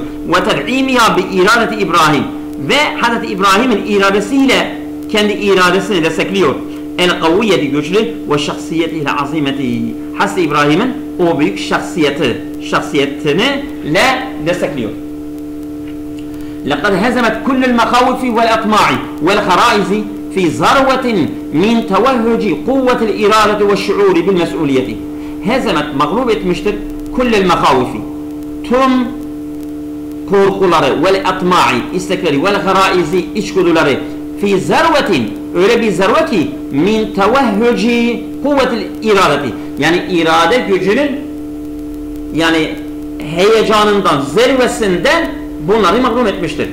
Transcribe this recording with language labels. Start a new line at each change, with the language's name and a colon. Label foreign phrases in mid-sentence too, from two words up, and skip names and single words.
Arabic: وتدعيمها بإرادة إبراهيم,
Turkish: ve Hazreti İbrahim'in iradesiyle kendi iradesini destekliyor. El kaviyeti, güçlü, ve şahsiyetiyle azimeti, Hazreti İbrahim'in o büyük şahsiyetini destekliyor.
Arabic: لقد هزمت كل المخاوف والأطماع والخرائز في ذروة من توهج قوة الإرادة والشعور بالمسؤولية. هزمت,
Turkish: mağlup etmiştir,
Arabic: كل المخاوف,
Turkish: tüm korkuları,
Arabic: والأطماع,
Turkish: istekleri,
Arabic: والغرائز,
Turkish: içgüdüleri,
Arabic: في ذروة,
Turkish: öyle bir zerve ki,
Arabic: من توهج قوة الإرادة,
Turkish: yani irade gücünün, yani heyecanından, zirvesinden bunları mağlup etmiştir.